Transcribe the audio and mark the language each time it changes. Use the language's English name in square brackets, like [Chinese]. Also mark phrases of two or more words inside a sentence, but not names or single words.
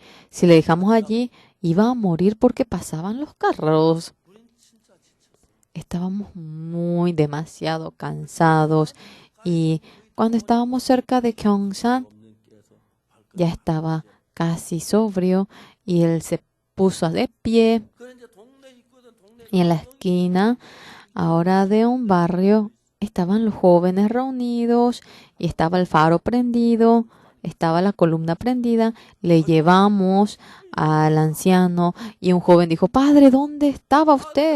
[Spanish] Si le dejamos allí, iba a morir porque pasaban los carros. Estábamos demasiado cansados y cuando estábamos cerca de Gyeongsan, ya estaba casi sobrio y él se puso de pie [Korean] 그래 이제 동네 있거든. 동네 [Spanish] y en la esquina ahora de un barrio estaban los jóvenes reunidos y estaba el faro prendido, estaba la columna prendida. Le llevamos al anciano y un joven dijo, padre, ¿dónde estaba usted?